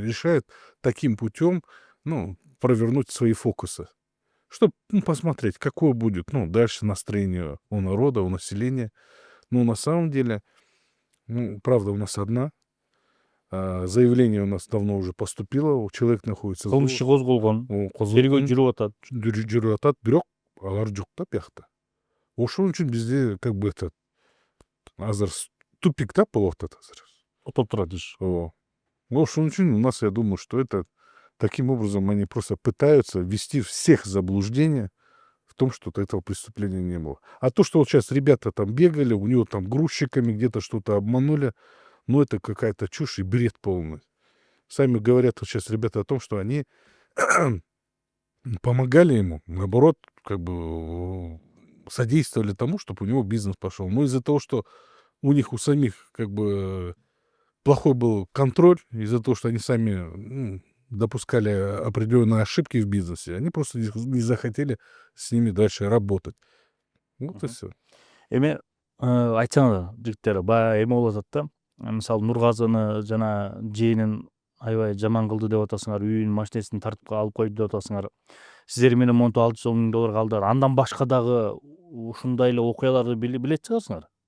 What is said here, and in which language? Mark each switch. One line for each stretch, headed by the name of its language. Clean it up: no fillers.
Russian: решают таким путем, провернуть свои фокусы, чтобы посмотреть, какое будет дальше настроение у народа, у населения. Но на самом деле, правда у нас одна. Заявление у нас давно уже поступило, человек находится в
Kyrgyz: кылмыш иши козголгон, тергөө жүрүп атат. жүрүп атат, бирок алар жок да биякта. Ошон үчүн бизде
Russian: как бы
Kyrgyz: азыр тупик да болуп атат азыр. Отоп турат иш. Ошон үчүн
Russian: у нас, я думаю, что это таким образом они просто пытаются ввести всех в заблуждение в том, что этого преступления не было. А то, что вот сейчас ребята там бегали, у него там грузчиками где-то что-то обманули, это какая-то чушь и бред полный. Сами говорят вот сейчас ребята о том, что они помогали ему, наоборот, как бы содействовали тому, чтобы у него бизнес пошел. Но из-за того, что у них у самих как бы плохой был контроль, из-за того, что они сами допускали определенные ошибки в бизнесе, они просто не захотели с ними дальше работать. Вот и все.
Kyrgyz: Эми айтсаңыз жигиттер, баягы эме болуп атат да. Мисалы Нургазыны жана жээнин аябай жаман кылды деп атасыңар, үйүн, машинесин тартып алып койду деп атасыңар. Сиздер менен монту 600 миң доллар калдыр. Андан башка дагы ушундай эле окуяларды билет чыгарсыңар.